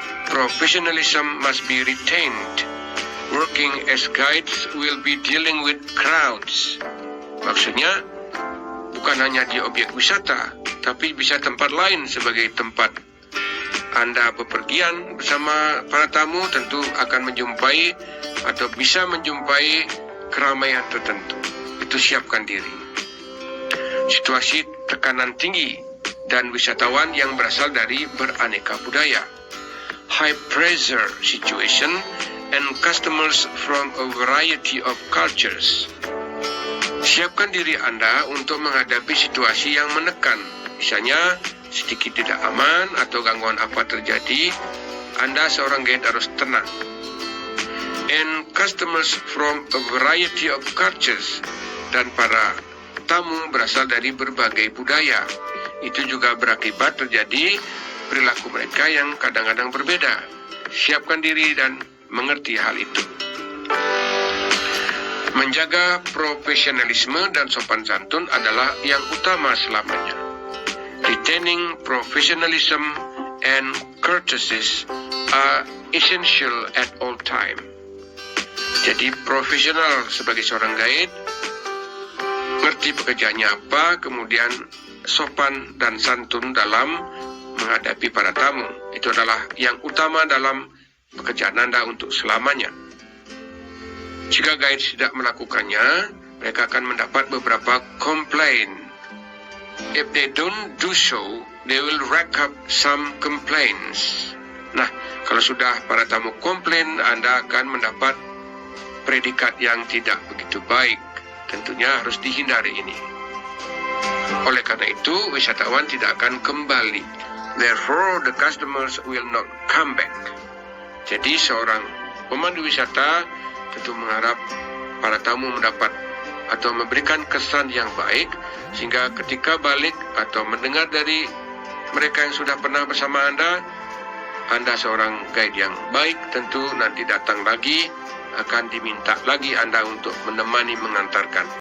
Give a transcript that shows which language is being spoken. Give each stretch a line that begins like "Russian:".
English: Professionalism must be retained. Working as guides will be dealing with crowds.
Indonesian: Maksudnya, bukan hanya di objek wisata, tapi bisa tempat lain sebagai tempat Anda bepergian bersama para tamu, tentu akan menjumpai atau bisa menjumpai keramaian tertentu. Itu siapkan diri. Situasi tekanan tinggi dan wisatawan yang berasal dari beraneka budaya.
English: High pressure situation and customers from a variety of cultures.
Indonesian: Siapkan diri Anda untuk menghadapi situasi yang menekan. Misalnya, sedikit tidak aman atau gangguan apa terjadi, Anda seorang guide harus tenang.
English: And customers from a variety of cultures,
Indonesian: dan para tamu berasal dari berbagai budaya. Itu juga berakibat terjadi perilaku mereka yang kadang-kadang berbeda. Siapkan diri dan mengerti hal itu. Menjaga profesionalisme dan sopan santun adalah yang utama selamanya.
English: Retaining professionalism and courtesies are essential at all time.
Indonesian: Jadi profesional sebagai seorang guide, ngerti pekerjaannya apa, kemudian sopan dan santun dalam menghadapi para tamu. Itu adalah yang utama dalam pekerjaan Anda untuk selamanya. Jika guide tidak melakukannya, mereka akan mendapat beberapa komplain.
English: If they don't do so, they will rack up some complaints.
Indonesian: Nah, kalau sudah para tamu komplain, Anda akan mendapat predikat yang tidak begitu baik. Tentunya harus dihindari ini. Oleh karena itu, wisatawan tidak akan kembali.
English: Therefore, the customers will not come back.
Indonesian: Jadi, seorang pemandu wisata tentu mengharap para tamu mendapat atau memberikan kesan yang baik, sehingga ketika balik atau mendengar dari mereka yang sudah pernah bersama Anda seorang guide yang baik, tentu nanti datang lagi, akan diminta lagi Anda untuk menemani mengantarkan.